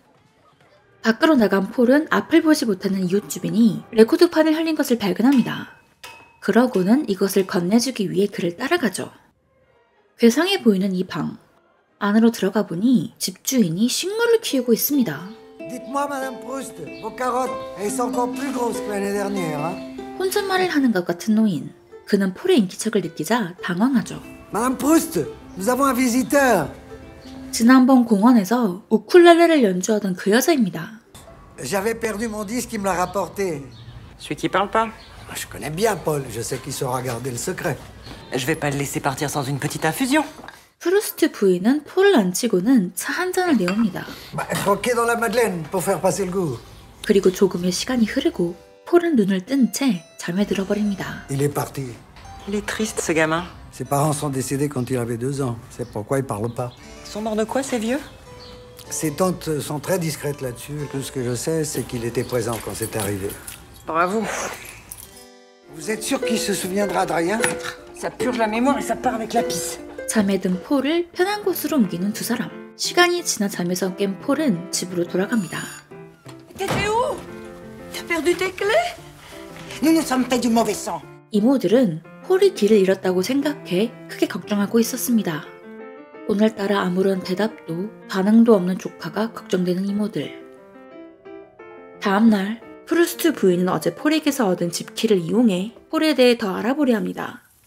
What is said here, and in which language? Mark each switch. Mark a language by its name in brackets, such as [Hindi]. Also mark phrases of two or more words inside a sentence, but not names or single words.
[Korean] 밖으로 나간 폴은 앞을 보지 못하는 이웃 주민이 레코드판을 흘린 것을 발견합니다. 그러고는 이것을 건네주기 위해 그를 따라가죠. 괴상해 보이는 이 방. 안으로 들어가 보니 집주인이 식물을 키우고 있습니다. [French] Dites-moi, Madame Proust, vos carottes, elles sont encore plus grosses que l'année dernière, hein? [Korean] 혼잣말을 하는 것 같은 노인. 그는 폴의 인기척을 느끼자 당황하죠. [French] Madame Proust, nous avons un visiteur. [Korean] 지난번 공원에서 우쿨렐레를 연주하던 그 여자입니다. [French] J'avais perdu mon disque, il me l'a rapporté. Celui qui parle pas? Je connais bien Paul, je sais qu'il saura garder le secret. Je vais pas le laisser partir sans une petite infusion. [Korean] 프루스트 부인은 폴을 안 치고는 차 한 잔을 내옵니다. [French] Croquer dans la madeleine pour faire passer le goût. [Korean] 그리고 조금의 시간이 흐르고 폴은 눈을 뜬 채 잠에 들어버립니다. [French] Il est parti. Il est triste, ce gamin. Ses parents sont décédés quand il avait 2 ans. C'est pourquoi il parle pas. Ils sont morts de quoi, ces vieux? Ses tantes sont très discrètes là-dessus. Tout ce que je sais, c'est qu'il était présent quand c'est arrivé. Bravo. Vous êtes sûr qu'il se souviendra de rien? Ça purge la mémoire et ça part avec la pisse. [Korean] 잠에 든 폴을 편한 곳으로 옮기는 두 사람. 시간이 지나 잠에서 깬 폴은 집으로 돌아갑니다. [French] T'étais où? T'as perdu tes clés? Nous nous sommes fait du mauvais sang. [Korean] 이모들은 폴이 길을 잃었다고 생각해 크게 걱정하고 있었습니다. 오늘따라 아무런 대답도 반응도 없는 조카가 걱정되는 이모들. 다음날 프루스트 부인은 어제 폴에게서 얻은 집키를 이용해 폴에 대해 더 알아보려 합니다.